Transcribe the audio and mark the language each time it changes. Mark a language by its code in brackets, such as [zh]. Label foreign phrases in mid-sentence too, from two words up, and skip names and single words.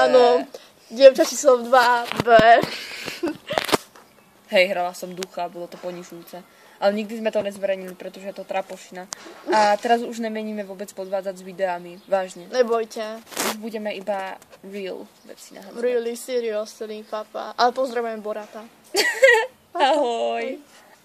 [sk] Áno, dievča číslo 2B. Hej, hrala som ducha, bolo to ponižujúce. Ale nikdy sme to nezverejnili, pretože je to trapošina. A teraz už nemeníme vôbec podvádzať s videami. Vážne. Nebojte. Už budeme iba real veci nahádzať. [en] Really, seriously, papa. [sk] Ale pozdravujem Borata. Ahoj.